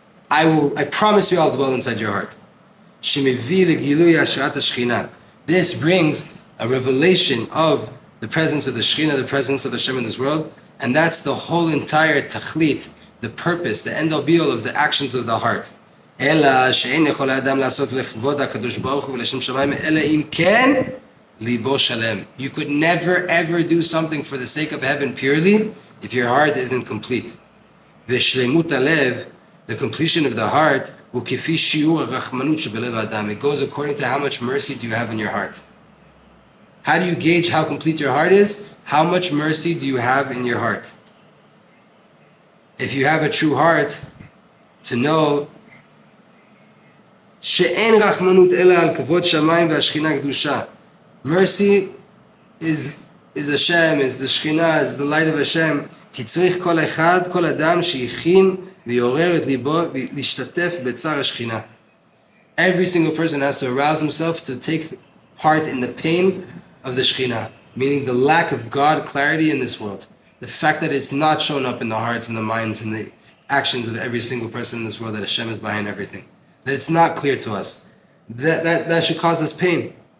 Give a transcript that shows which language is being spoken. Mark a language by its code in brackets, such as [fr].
[en] I promise you I'll dwell inside your heart. This brings a revelation of the presence of the Shekhinah, the presence of Hashem in this world, and that's the whole entire tachlit, the purpose, the end all be all of the actions of the heart. [he] אלא שאין יכול האדם לעשות לכבוד הקדוש ברוך הוא ולשם שמיים אלא אם כן ליבו שלם. [en] You could never ever do something for the sake of heaven purely if your heart isn't complete. [he] ושלמות הלב, [en] the completion of the heart, [he] הוא כפי שיעור הרחמנות שבלב האדם. [en] It goes according to how much mercy do you have in your heart. How do you gauge how complete your heart is? How much mercy do you have in your heart? If you have a true heart, to know [he] שאין רחמנות אלא על כבוד שמיים והשכינה קדושה. [en] Mercy is Hashem, is the Shekhinah, is the light of Hashem. [he] כי צריך כל אחד, כל אדם שיכין ויעורר את ליבו להשתתף בצער השכינה. [en] Every single person has to arouse himself to take part in the pain of the Shekhinah, meaning the lack of God clarity in this world. The fact that it's not shown up in the hearts and the minds and the actions of every single person in this world, that Hashem is behind everything. That it's not clear to us. That should cause us pain.